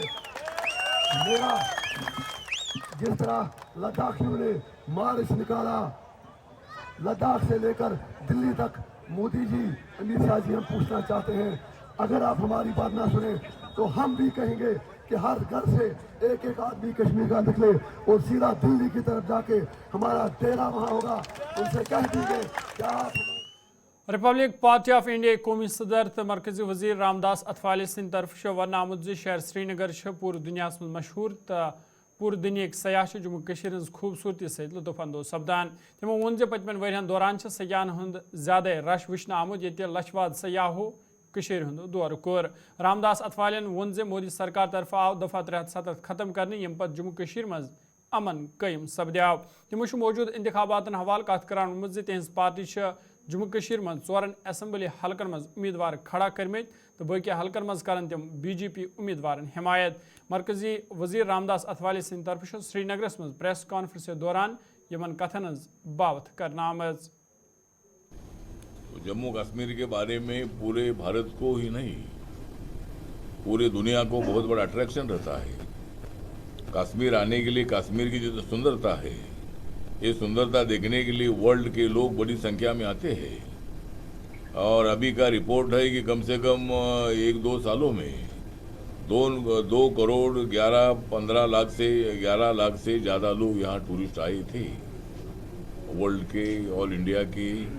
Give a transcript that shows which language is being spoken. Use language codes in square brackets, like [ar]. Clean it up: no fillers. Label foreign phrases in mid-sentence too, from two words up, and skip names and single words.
[hi] मेरा जिस तरह लद्दाखियों ने मार्च निकाला लद्दाख से लेकर दिल्ली तक, मोदी जी, अमित शाह जी, हम पूछना चाहते हैं, अगर आप हमारी बात ना सुने तो हम भी कहेंगे कि हर घर से एक एक आदमी कश्मीर का निकले और सीधा दिल्ली की तरफ जाके हमारा डेरा वहाँ होगा। उनसे कह दीजिए कि आप [ks] रिपब्लिक पार्टी ऑफ इंडिया कौमी सदर तो मरकजी वजीर रामदास अथवाले सिंध तरफ वन आमुत शहर श्रीनगर [hi] पूरे दुनिया में [ks] मशहूर तो पूरे दुनिया सयाह जम्मू कश्मीर हज खूबसूरती सहित लुत्फ अंदोज सपदान। तमो वोन पतमन वरियन दौरान सयाहन हुंद ज्यादा रश वुचन आमुत ये लछवाद सयाहो कश्मीर हुंद दौर कोर। रामदास अथवालन वोन मोदी सरकार तरफ आव दफा 370 खत्म करने यम पत जम्मू कश्मीर मज अमन कायम सपद्याव। तमो मौजूद इंतखाबातन हवाल कत करान वोनमत तिहज पार्टी जम्मू कश्मीर मज 4 असम्बली हलकन मज उम्मीदवार खड़ा करमित तो बाकी हलकन मज करन तम बीजेपी उम्मीदवार हिमायत। मरकजी वजीर रामदास अथवाले सिंध तरफ श्रीनगरस मज [en] press conference [ks] दौरान यमन कथन बावत करना आमज। [hi] जम्मू कश्मीर के बारे में पूरे भारत को ही नहीं पूरे दुनिया को बहुत बड़ा अट्रैक्शन रहता है। कश्मीर आने के लिए कश्मीर की जो सुंदरता है, ये सुंदरता देखने के लिए वर्ल्ड के लोग बड़ी संख्या में आते हैं। और अभी का रिपोर्ट है कि कम से कम 1-2 सालों में 2 करोड़ 11-15 लाख से 11 लाख से ज़्यादा लोग यहाँ टूरिस्ट आए थे वर्ल्ड के, [en] all India [hi] के।